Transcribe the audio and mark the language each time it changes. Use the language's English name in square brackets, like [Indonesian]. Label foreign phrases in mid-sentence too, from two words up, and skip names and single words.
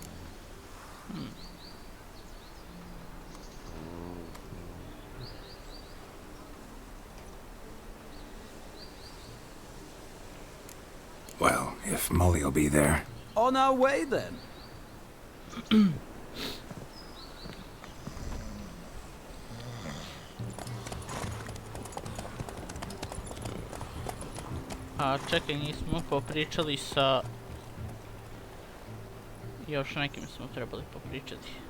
[English] Well, if Molly'll be there. On our way, then. [Croatian] A čekaj, nismo popričali sa... Još nekim smo trebali popričati.